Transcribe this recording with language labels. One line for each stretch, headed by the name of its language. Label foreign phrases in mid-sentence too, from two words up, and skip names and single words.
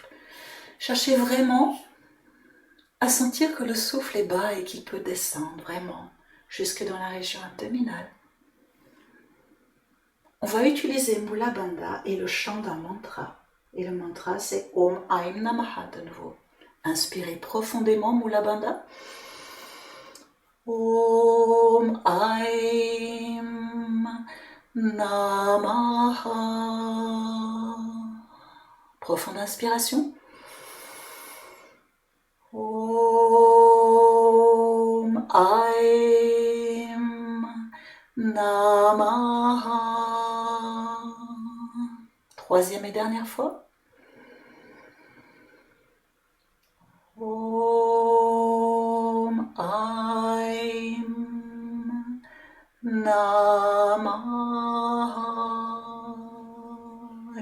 French: Cherchez vraiment à sentir que le souffle est bas et qu'il peut descendre vraiment jusque dans la région abdominale. On va utiliser
Sanskrit: Mula Bandha
French: et le chant d'un mantra. Et le mantra, c'est
Sanskrit: Om Aim Namaha
French: de nouveau. Inspirez profondément
Sanskrit: Mula Bandha. Om Aim Namaha.
French: Profonde inspiration.
Sanskrit: Om Aim Namaha.
French: Troisième et dernière fois.
Sanskrit: Om Aim Namaha.